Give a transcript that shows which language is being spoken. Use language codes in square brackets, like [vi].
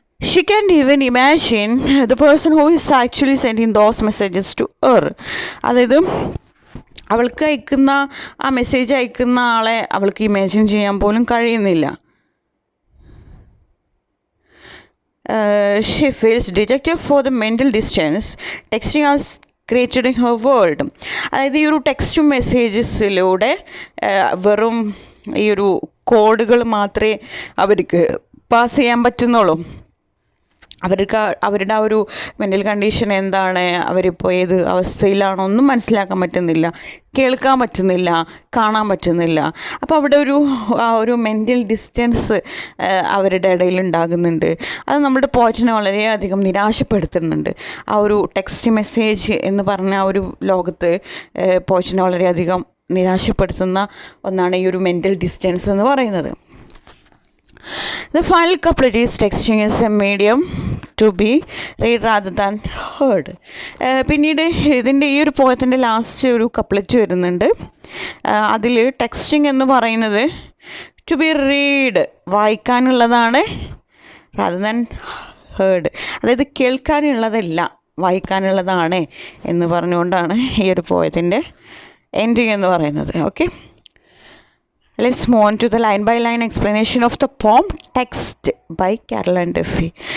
[en] She can't even imagine the person who is actually sending those messages to her. [ml] അതായത് അവൾക്ക് അയക്കുന്ന ആ message അയക്കുന്ന ആളെ അവൾക്ക് ഇമാജിൻ ചെയ്യാൻ പോലും കഴിയുന്നില്ല. [en] She feels dejected for the mental distance texting has created in her world. [ml] അതായത് ഈ ഒരു ടെക്സ്റ്റ് മെസ്സേജസിലൂടെ വെറും ഈ ഒരു കോഡുകൾ മാത്രമേ അവർക്ക് പാസ് ചെയ്യാൻ പറ്റുന്നുള്ളൂ. അവരുടെ ആ ഒരു മെൻ്റൽ കണ്ടീഷൻ എന്താണ്, അവരിപ്പോൾ ഏത് അവസ്ഥയിലാണോ ഒന്നും മനസ്സിലാക്കാൻ പറ്റുന്നില്ല, കേൾക്കാൻ പറ്റുന്നില്ല, കാണാൻ പറ്റുന്നില്ല. അപ്പോൾ അവിടെ ഒരു മെൻ്റൽ ഡിസ്റ്റൻസ് അവരുടെ ഇടയിൽ ഉണ്ടാകുന്നുണ്ട്. അത് നമ്മുടെ പോയിറ്റിനെ വളരെയധികം നിരാശപ്പെടുത്തുന്നുണ്ട്. ആ ഒരു ടെക്സ്റ്റ് മെസ്സേജ് എന്ന് പറഞ്ഞ ആ ഒരു ലോകത്ത് പോയിറ്റിനെ വളരെയധികം നിരാശപ്പെടുത്തുന്ന ഒന്നാണ് ഈ ഒരു മെൻ്റൽ ഡിസ്റ്റൻസ് എന്ന് പറയുന്നത്. [en] The final couplet is texting is a medium to be read rather than heard. [ml] പിന്നീട് ഇതിൻ്റെ ഈ ഒരു പോയത്തിൻ്റെ ലാസ്റ്റ് ഒരു കപ്ലറ്റ് വരുന്നുണ്ട്. അതിൽ ടെക്സ്റ്റിംഗ് എന്ന് പറയുന്നത് [en] to be read, [ml] വായിക്കാനുള്ളതാണ്, [en] rather than heard, [ml] അതായത് കേൾക്കാനുള്ളതല്ല വായിക്കാനുള്ളതാണ് എന്ന് പറഞ്ഞുകൊണ്ടാണ് ഈ ഒരു പോയത്തിൻ്റെ എൻഡിങ് എന്ന് പറയുന്നത്. [en] Okay, let's move on to the line-by-line explanation of the poem Text by Caroline Duffy.